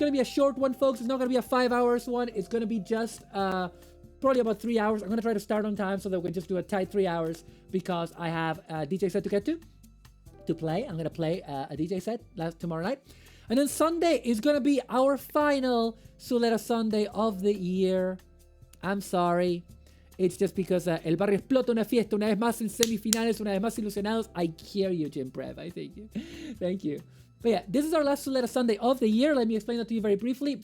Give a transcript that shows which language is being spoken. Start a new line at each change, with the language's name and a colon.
English: It's going to be a short one, folks. It's not going to be a 5 hours one. It's going to be just probably about 3 hours. I'm going to try to start on time so that we can just do a tight 3 hours because I have a DJ set to get to play. I'm going to play a DJ set tomorrow night. And then Sunday is going to be our final Sulera Sunday of the year. I'm sorry. It's just because
Spanish: El Barrio explota una fiesta, una vez más en semifinales, una vez más ilusionados.
English: I hear you, Jim Prev. I thank you. Thank you. But yeah, this is our last Sulera Sunday of the year. Let me explain that to you very briefly.